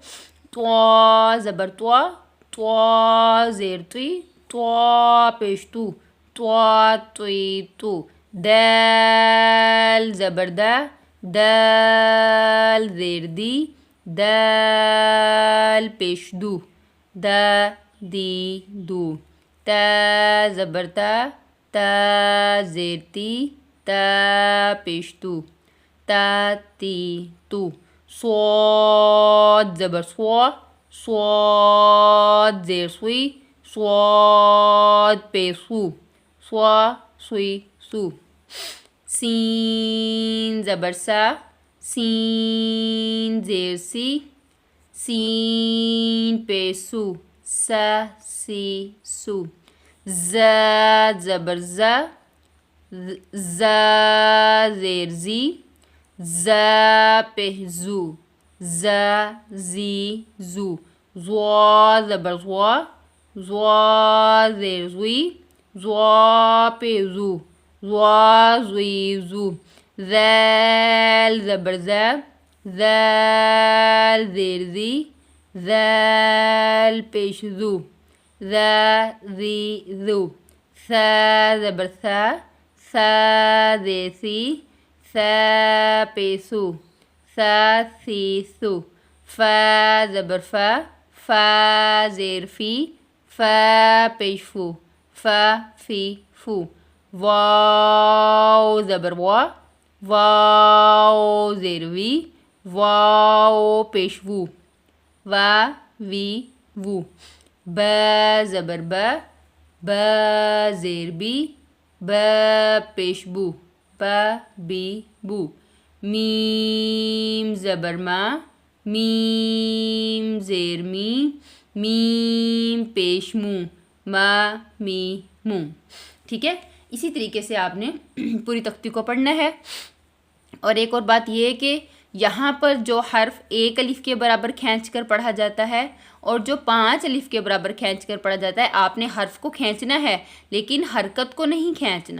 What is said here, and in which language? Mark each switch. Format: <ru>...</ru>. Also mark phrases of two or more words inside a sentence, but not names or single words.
<ur>طا زبر طا، طا زیر طی، طا پیش تو، طا طی تو۔ دال زبر دا، دال زیر دی، دال پیش دو، دا دی دو، تا زبر تا، تا زیر تی، تا پیش تو، تا تی تو، صاد زبر سوا، صاد زیر سوی، صاد پیش سو، سوا سوی سو، سین زبر سا، سین زیر سی، سین پیش سو، سا سی سو، زا زبر زا، زا زیر زی، زا پیش زو، زا زی زو، زوا زبر زوا، زوا زیر زوی، زوا پیش زو، زوا زوی زو، ذال زبر ذا، ذال زیر ذی، ذال پیش ذو، ذا ذی ذو، ثا زبر ثا، ثا زیر ثی، ثا پیش ثو، ثا ثی ثو، فا زبر فا، فا زیر فی، فا پیش فو، فا فی فو، واو زبر وا، واو زیر وی، واو پیش وو، وا وی وو، با زبر با، با زیر بی، با پیش بو، با بی بو، میم زبر ما، میم زیر می، میم پیش مو، ما می مو. ٹھیک ہے، اسی طریقے سے آپ نے پوری تختی کو پڑھنا ہے. اور ایک اور بات یہ ہے کہ یہاں پر جو حرف ایک الف کے برابر کھینچ کر پڑھا جاتا ہے اور جو 5 الف کے برابر کھینچ کر پڑھا جاتا ہے، آپ نے حرف کو کھینچنا ہے لیکن حرکت کو نہیں کھینچنا.</ur>